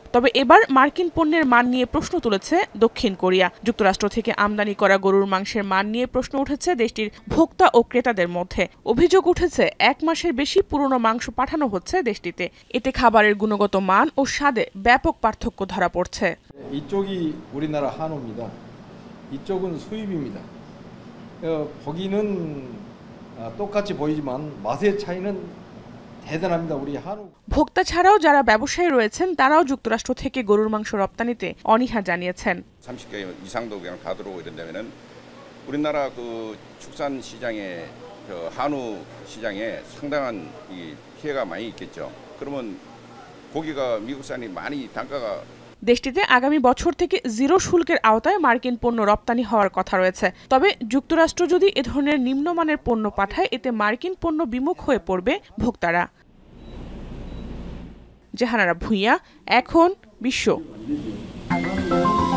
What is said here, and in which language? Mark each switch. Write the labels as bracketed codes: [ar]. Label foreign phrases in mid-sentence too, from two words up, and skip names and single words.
[bn] তবে এবার মার্কিন পণ্যের মান নিয়ে প্রশ্ন তুলেছে দক্ষিণ কোরিয়া। যুক্তরাষ্ট্র থেকে আমদানি করা গরুর মাংসের মান নিয়ে প্রশ্ন উঠেছে দেশটির ভোক্তা ও ক্রেতাদের মধ্যে। অভিযোগ উঠেছে 1 মাসের বেশি পুরনো মাংস পাঠানো হচ্ছে দেশটিতে। এতে খাবারের গুণগত মান ও স্বাদে ব্যাপক পার্থক্য ধরা পড়ছে। [ko] 이쪽이 우리나라 한우입니다. 이쪽은 수입입니다. 보기는 똑같이 보이지만 맛의 차이는 대단합니다. 우리 한우. [bn] ভোক্তা ছাড়াও যারা ব্যবসায়ী রয়েছেন তারাও যুক্তরাষ্ট্র থেকে গরুর মাংস রপ্তানিতে অনীহা জানিয়েছেন। [ko] 30개 이상도 그냥 다 들어오고 이런다면은 우리나라 그 축산 시장에 한우 시장에 상당한 이 피해가 많이 있겠죠. 그러면 고기가 미국산이 많이 단가가 [bn] দেশটিতে আগামী বছর থেকে জিরো শুল্কের আওতায় মার্কিন পণ্য রপ্তানি হওয়ার কথা রয়েছে। তবে যুক্তরাষ্ট্র যদি এ ধরনের নিম্নমানের পণ্য পাঠায় এতে মার্কিন পণ্য বিমুখ হয়ে পড়বে ভোক্তারা। জাহানারা ভুঁইয়া, এখন বিশ্ব।